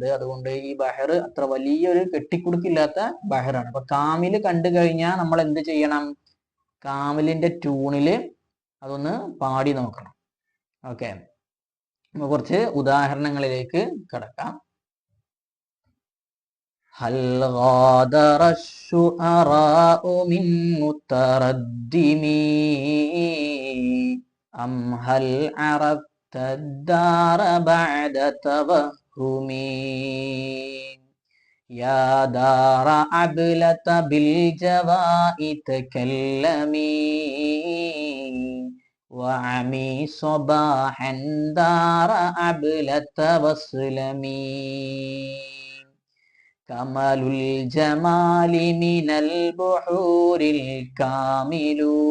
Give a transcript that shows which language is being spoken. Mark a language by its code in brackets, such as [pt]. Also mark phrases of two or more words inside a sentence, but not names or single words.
[ml] അതുകൊണ്ട് ഈ ബഹർ അത്ര വലിയൊരു കെട്ടിക്കുടുക്കില്ലാത്ത ബഹറാണ്. അപ്പൊ കാമില് കണ്ടു കഴിഞ്ഞാൽ നമ്മൾ എന്ത് ചെയ്യണം? കാമിലിന്റെ ട്യൂണില് അതൊന്ന് പാടി നോക്കണം. ഓക്കെ, കുറച്ച് ഉദാഹരണങ്ങളിലേക്ക് കടക്കാം. [ar] هل غادر الشعراء من متردم أم هل عرفت الدار بعد توهم يا دار عبلة بالجواء تكلمي وعمي صباحا دار عبلة واسلمي كمال الجمال من البحور الكامل